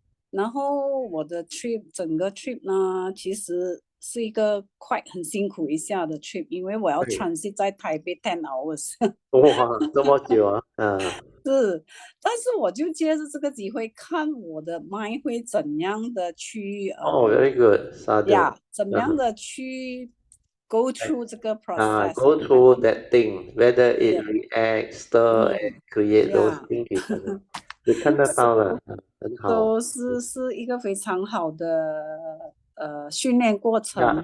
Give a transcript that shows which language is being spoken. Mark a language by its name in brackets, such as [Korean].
[Chinese] 然后我的 trip 整个 trip 呢其实是一个很辛苦一下的 trip， 因为我要 transit 在台北 10 hours。哇，这么久啊。是，但是我就借着这个机会看我的 mind 会怎样的去 [English] very good， [Chinese] 怎么样的去 [English] go through [Chinese] 这个 process， [English] go through that thing whether it reacts, stir and create those things， [Chinese] 你看得到了，很好，都是一个非常好的训练过程。